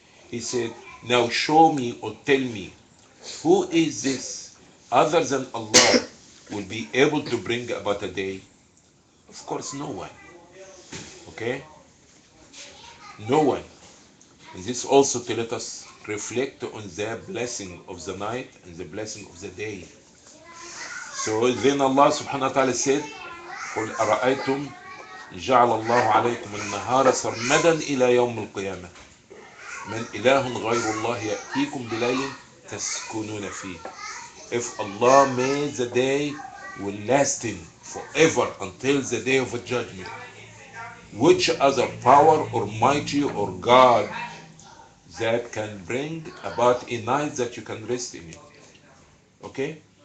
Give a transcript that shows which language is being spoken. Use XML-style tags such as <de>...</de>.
<en>He said, now show me or tell me, who is this other than Allah will be able to bring about a day? Of course, no one. Okay? No one. And this also to let us reflect on the blessing of the night and the blessing of the day. So then Allah subhanahu wa ta'ala said,</en> <ar>قُلْ أَرَأَيْتُمْ جَعَلَ اللَّهُ عَلَيْكُمُ النَّهَارَ سَرْمَدًا إِلَى يَوْمِ الْقِيَامَةِ مَنْ إِلَهٌ غَيْرُ اللَّهِ يَأْتِيكُمْ بِلَيْلٍ تَسْكُنُونَ فِيهِ.</ar> <en>If Allah made the day will lasting forever until the day of judgment, which other power or mighty or God that can bring about a night that you can rest in it? Okay?</en>